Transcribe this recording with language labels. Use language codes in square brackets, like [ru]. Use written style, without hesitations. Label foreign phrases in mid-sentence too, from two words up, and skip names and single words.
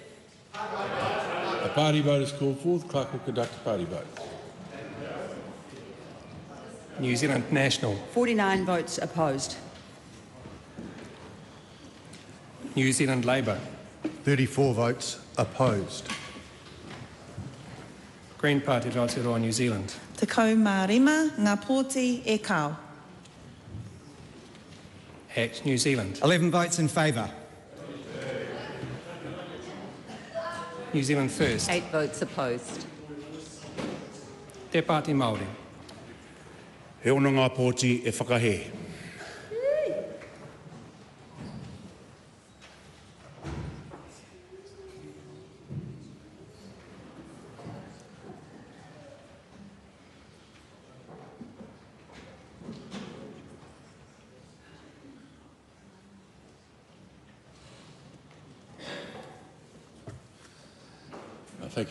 [en] A party vote is called for. The clerk will conduct a party vote. New Zealand National. 49 votes opposed. New Zealand Labour. 34 votes opposed. Green Party of Aotearoa New Zealand. [mi] Te kau mā rima, ngā pōti e kau. [en] ACT New Zealand. 11 votes in favour. New Zealand First. 8 votes opposed. Te Pāti Māori. [mi] He ono ngā pōti e whakahe. [en] Thank you.